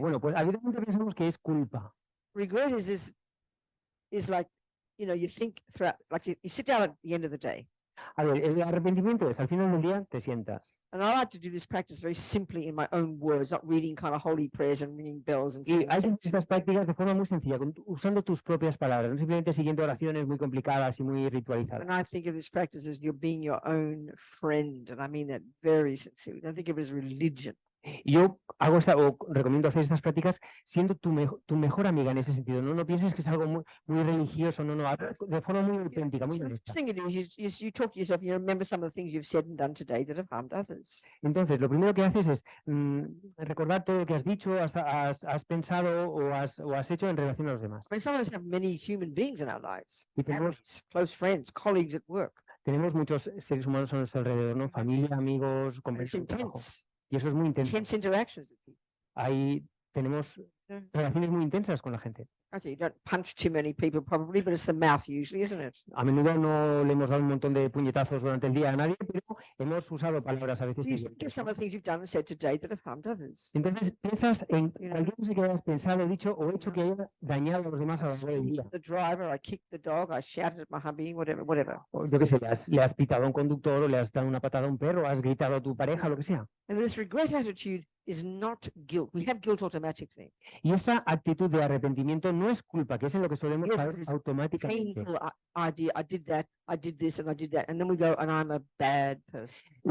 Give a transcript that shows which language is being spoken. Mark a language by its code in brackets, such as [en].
[es] Bueno, pues habitualmente pensamos que es culpa. [en] Regret is like, you think throughout, like you sit down at the end of the day. [es] A ver, el arrepentimiento es al final del día te sientas. [en] And I like to do this practice very simply in my own words, not reading kind of holy prayers and ringing bells and [es] Y [en] singing. [es] hay que hacer estas prácticas de forma muy sencilla, usando tus propias palabras, no simplemente siguiendo oraciones muy complicadas y muy ritualizadas. [en] And I think of this practice as you're being your own friend, and I mean that very sincerely. Don't think of it as religion. [es] Y yo hago recomiendo hacer estas prácticas siendo tu mejor amiga en ese sentido. No pienses que es algo muy religioso, no, de forma muy auténtica, muy [en] So the first [es] honesta. [en] thing you do is you talk to yourself, you remember some of the things you've said and done today that have harmed others. [es] Entonces, lo primero que haces es recordar todo lo que has dicho, has pensado o has hecho en relación a los demás. [en] I mean, some of us have many human beings in our lives, [es] Y tenemos, [en] families, close friends, colleagues at work. [es] tenemos muchos seres humanos a nuestro alrededor, ¿no? Familia, amigos, [en] And [es] compañeros [en] it's [es] de trabajo. [en] intense, [es] Y eso es muy intenso. [en] intense interactions with people. [es] Ahí tenemos relaciones muy intensas con la gente. [en] Okay, you don't punch too many people probably, but it's the mouth usually, isn't it? [es] A menudo no le hemos dado un montón de puñetazos durante el día a nadie, pero hemos usado palabras a veces [en] So you [es] hirientes, [en] think of some [es] ¿no? [en] of the things you've done and said today that have harmed others. [es] Entonces piensas en [en] You know. [es] cualquier cosa que hayas pensado, dicho o hecho que haya dañado a los demás a lo largo del día. [en] The driver, I kicked the dog, I shouted at my hubby, whatever. [es] O yo qué sé, le has pitado a un conductor o le has dado una patada a un perro, has gritado a tu pareja, lo que sea. [en] And this regret attitude is not guilt. We have guilt automatically. [es] Y esta actitud de arrepentimiento no es culpa, que es en lo que solemos [en] Guilt [es] caer [en] is [es] automáticamente. [en] Painful idea. I did that. I did this, and I did that, and then we go, and I'm a bad person.